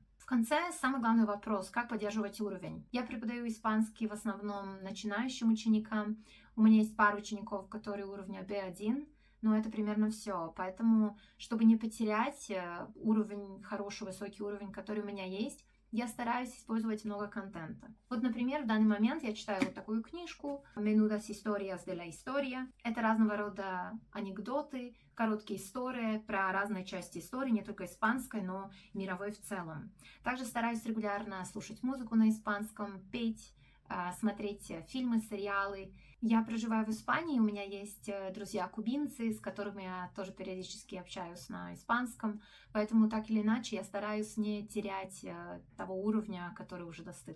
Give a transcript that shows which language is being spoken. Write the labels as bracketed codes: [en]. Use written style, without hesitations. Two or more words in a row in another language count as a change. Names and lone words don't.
[ru] В конце самый главный вопрос, как поддерживать уровень. Я преподаю испанский в основном начинающим ученикам, у меня есть пару учеников, которые уровня B1, но это примерно все. Поэтому, чтобы не потерять уровень, хороший, высокий уровень, который у меня есть, я стараюсь использовать много контента. Вот, например, в данный момент я читаю вот такую книжку «Menudas historias de la historia». Это разного рода анекдоты, короткие истории про разные части истории, не только испанской, но мировой в целом. Также стараюсь регулярно слушать музыку на испанском, петь, смотреть фильмы, сериалы. Я проживаю в Испании, у меня есть друзья-кубинцы, с которыми я тоже периодически общаюсь на испанском, поэтому так или иначе я стараюсь не терять того уровня, который уже достигла.